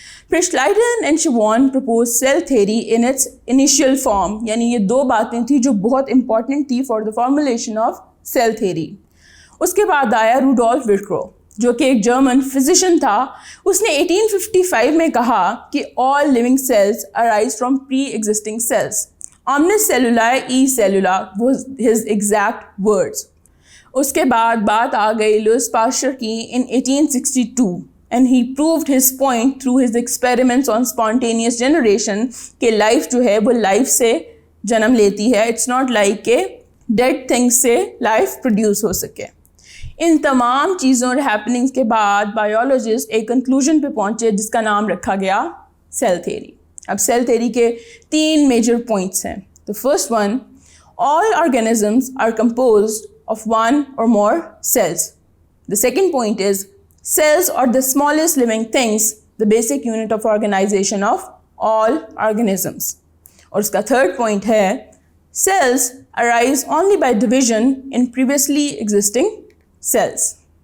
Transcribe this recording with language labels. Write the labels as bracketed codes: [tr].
[en] پھر Schleiden and Schwann propose cell theory in its initial form, [ur] یعنی یہ دو باتیں تھیں جو بہت [en] Important تھی for the formulation of cell theory. [ur] اس کے بعد آیا روڈولف ویرکرو جو کہ ایک جرمن فزیشین تھا. اس نے 1855 میں کہا کہ [en] All living cells arise from pre existing cells. [la] omnis celluli e cellula was his exact words. [ur] اس کے بعد بات آ گئی لوئس پاسچر کی [en] in 1862 and he proved his point through his experiments on spontaneous generation [ur] کہ لائف جو ہے وہ لائف سے جنم لیتی ہے. [en] It's not like کہ dead things سے life produce ہو سکے. [ur] ان تمام چیزوں اور ہیپننگس کے بعد بایولوجسٹ ایک کنکلوژن پہ پہنچے جس کا نام رکھا گیا سیل تھیوری. اب سیل تھیوری کے 3 میجر پوائنٹس ہیں. [en] The first one, all organisms are composed of one or more cells. The second point is, cells are the smallest living things, the basic unit of organization of all organisms. [ur] اور اس کا [en] third point ہے, cells arise only by division in previously existing cells.